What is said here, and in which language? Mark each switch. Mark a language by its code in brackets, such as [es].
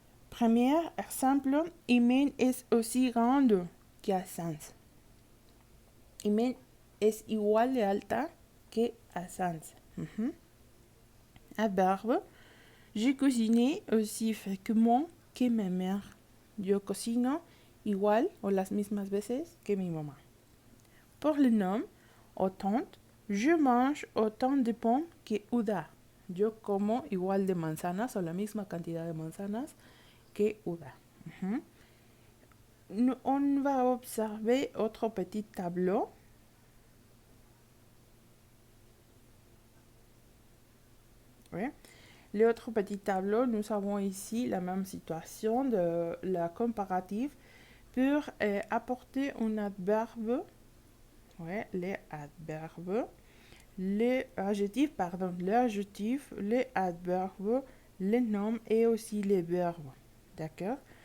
[fr] Premier exemple, Imen est aussi grande qu'Assans. [es] Imen es igual de alta que Assans. [fr] Adverbe, j'ai cuisiné aussi fréquemment que ma mère. [es] Yo cocino igual o las mismas veces que mi mamá. [fr] Pour le nom, autant, je mange autant de pommes que Uda. [es] Yo como igual de manzanas o la misma cantidad de manzanas que Uda. [fr] on va observer autre petit tableau. Oui. L'autre petit tableau, nous avons ici la même situation de la comparative pour apporter un adverbe, ouais, les adverbes, les adjectifs, les adverbes, les noms et aussi les verbes. D'accord?